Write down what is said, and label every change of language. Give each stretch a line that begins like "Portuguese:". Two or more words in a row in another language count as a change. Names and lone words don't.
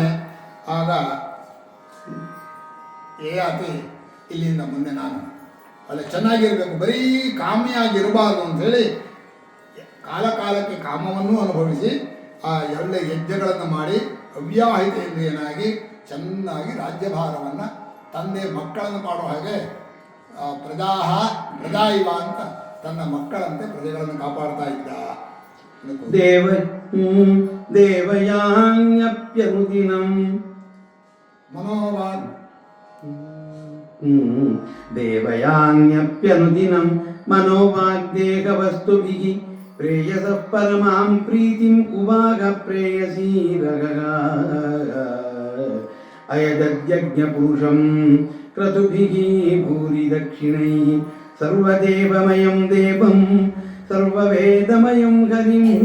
Kannada: ಆಗ ಯಯಾತಿ ಇಲ್ಲಿಂದ ಮುಂದೆ ನಾನು ಒಳ್ಳೆ ಚೆನ್ನಾಗಿರಬೇಕು, ಬರೀ ಕಾಮಿಯಾಗಿರಬಾರ್ದು ಅಂಥೇಳಿ ಕಾಲಕಾಲಕ್ಕೆ ಕಾಮವನ್ನು ಅನುಭವಿಸಿ ಆ ಒಳ್ಳೆ ಯಜ್ಞಗಳನ್ನು ಮಾಡಿ ಅವ್ಯಾಹಿತೇಂದ್ರಿಯನಾಗಿ ಚೆನ್ನಾಗಿ ರಾಜ್ಯಭಾರವನ್ನು ತಂದೆ ಮಕ್ಕಳನ್ನು ಮಾಡೋ ಹಾಗೆ ಪ್ರಜಾ ಇವ ಅಂತ ತನ್ನ ಮಕ್ಕಳಂತೆ ಪ್ರಜೆಗಳನ್ನು ಕಾಪಾಡ್ತಾ ಇದ್ದ.
Sanskrit: ದೇವಯಾನ್ಯಪ್ಯನುದಿನಂ ಮನೋವಾಗ್ ದೇವಯಾನ್ಯಪ್ಯನುದಿನಂ ಮನೋವಾಗ್ದೇಹವಸ್ತುಭಿಃ ಪ್ರೇಯಸಃ ಪರಮಾಂ ಪ್ರೀತಿಂ ಉವಾಗ ಪ್ರೇಯಸೀರಗಃ ಅಯದದ್ಯಜ್ಞಪುರುಷಂ ಕ್ರತುಭಿಃ ಭೂರಿ ದಕ್ಷಿಣೈಃ ಸರ್ವದೇವಮಯಂ ದೇವಂ ಸರ್ವವೇದಮಯಂ ಹರಿಂ